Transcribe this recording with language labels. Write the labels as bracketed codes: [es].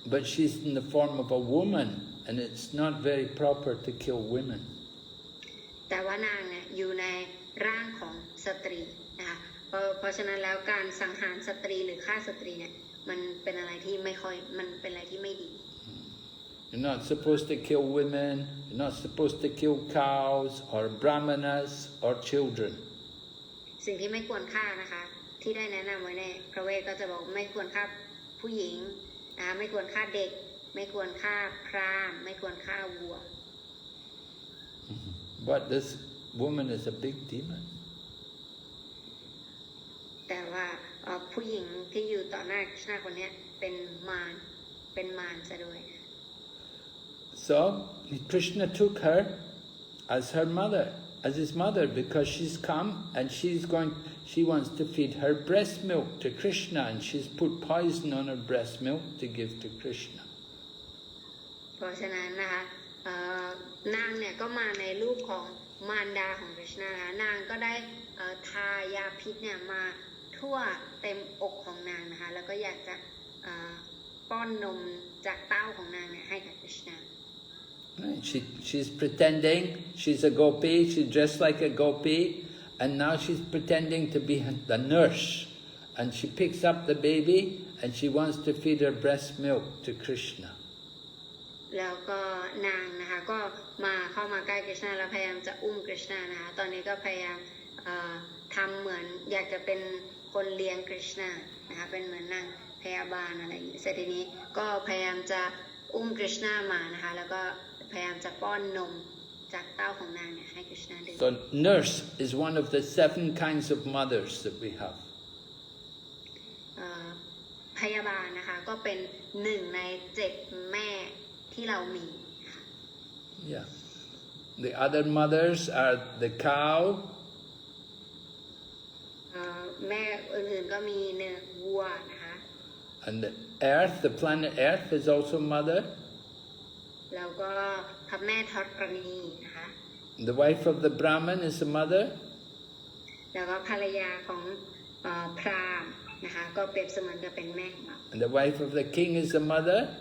[en] But she's in the form of a woman and it's not very proper to kill women [th] แต่ว่านางเนี่ยอยู่ในร่างของสตรีนะคะเพราะฉะนั้นแล้วการสังหารสตรีหรือฆ่าสตรีเนี่ยมันเป็นอะไรที่ไม่ค่อยมันเป็นอะไรที่ไม่ดี [en] You're not supposed to kill women, you're not supposed to kill cows or brahmanas or children [th] สิ่งที่ไม่ควรฆ่านะคะที่ได้แนะนำไว้ในพระเวทก็จะบอกไม่ควรฆ่าผู้หญิงนะคะไม่ควรฆ่าเด็กไม่ควรฆ่าพราหมณ์ไม่ควรฆ่าวัว [en] But this woman is a big demon [th] แต่ว่าผู้หญิงที่อยู่ต่อหน้าคริชนาคนนี้เป็นมารซะด้วย [en] So Krishna took her as her mother, as his mother, because she's come and she wants to feed her breast milk to Krishna, and she's put poison on her breast milk to give to Krishna. [th] เพราะฉะนั้นนะคะนางเนี่ยก็มาในรูปของมารดาของคริชนานะคะนางก็ได้ทายาพิษเนี่ยมาทั่วเต็มอกของนางนะคะแล้วก็อยากจะป้อนนมจากเต้าของนางเนี่ยให้กับคริชนา [en] She's pretending she's a gopi, she's dressed like a gopi, and now she's pretending to be the nurse. And she picks up the baby and she wants to feed her breast milk to Krishna. [th] แล้วก็นางนะคะก็เข้ามาใกล้คริชนาแล้วพยายามจะอุ้มคริชนานะคะตอนนี้ก็พยายามทำเหมือนอยากจะเป็นคนเลี้ยงคริชนานะคะเป็นเหมือนนางพยาบาลอะไรอย่างนี้เสร็จทีนี้ก็พยายามจะอุ้มคริชนามานะคะแล้วก็พยายามจะป้อนนมจากเต้าของนางเนี่ยให้คริชนาดื่ม [en] So nurse is one of the 7 kinds of mothers that we have. [th] พยาบาลนะคะก็เป็น1 ใน 7 แม่ที่เรามี [en] Yeah. The other mothers are the cow. [th] แม่อื่นๆก็มีเนื้อวัวนะคะ [en] And the earth, the planet Earth is also mother. [th] แล้วก็พระแม่ธรณีนะคะ [en] The wife of the Brahmin is a mother. [th] แล้วก็ภรรยาของพราหมณ์นะคะก็เปรียบเสมือนกับเป็นแม่ของเรา [en] And the wife of the king is a mother.